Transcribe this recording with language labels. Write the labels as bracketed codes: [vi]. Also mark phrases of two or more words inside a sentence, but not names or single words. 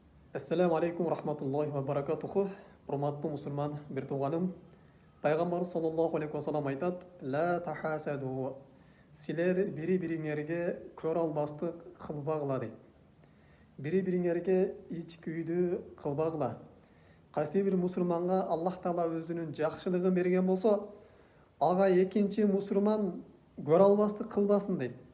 [ar] السلام عليكم رحمة الله وبركاته. [uz] Hurmatli musulmon bir tuğanım. [ky] Пайғамбар [ar] صلى الله عليه وسلم [ky] айтады: [ar] "لا تحاسدوا." [ky] Силер бири-бириңерге көр албастык кылбагыла дейт. Бири-бириңерге ич күйдү кылбагыла. Кайсы бир мусулманга Аллах Таала өзүнүн жакшылыгын берген болсо, ага экинчи мусулман көр албастык кылбасын дейт.